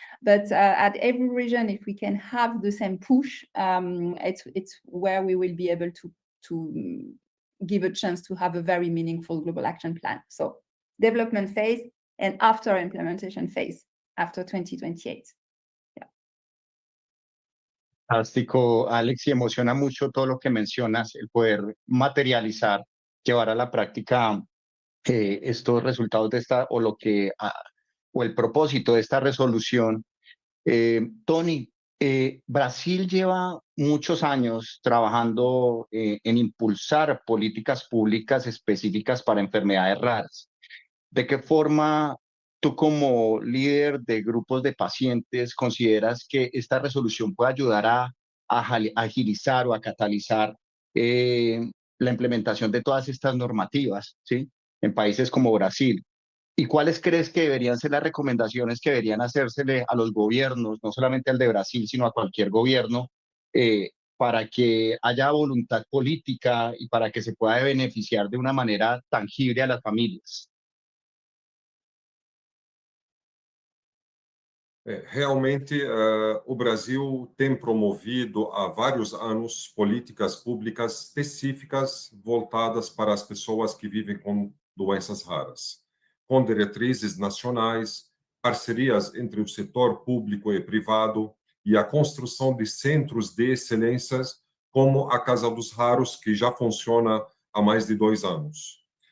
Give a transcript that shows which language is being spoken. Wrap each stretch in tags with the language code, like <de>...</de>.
<en>But at every region, if we can have the same push, it's where we will be able to give a chance to have a very meaningful global action plan. So development phase and after implementation phase, after 2028.</en> <es>Fantástico, Alex, y emociona mucho todo lo que mencionas, el poder materializar, llevar a la práctica estos resultados de esta, o lo que, o el propósito de esta resolución. Tony, Brasil lleva muchos años trabajando en impulsar políticas públicas específicas para enfermedades raras. ¿De qué forma tú, como líder de grupos de pacientes, consideras que esta resolución puede ayudar a agilizar o a catalizar la implementación de todas estas normativas, ¿sí?, en países como Brasil? ¿Y cuáles crees que deberían ser las recomendaciones que deberían hacérsele a los gobiernos, no solamente al de Brasil, sino a cualquier gobierno, para que haya voluntad política y para que se pueda beneficiar de una manera tangible a las familias?</es> <pt>Realmente, o Brasil tem promovido há vários anos políticas públicas específicas voltadas para as pessoas que vivem com doenças raras, com diretrizes nacionais, parcerias entre o setor público e privado e a construção de centros de excelências, como a Casa dos Raros, que já funciona há mais de 2 anos.</pt>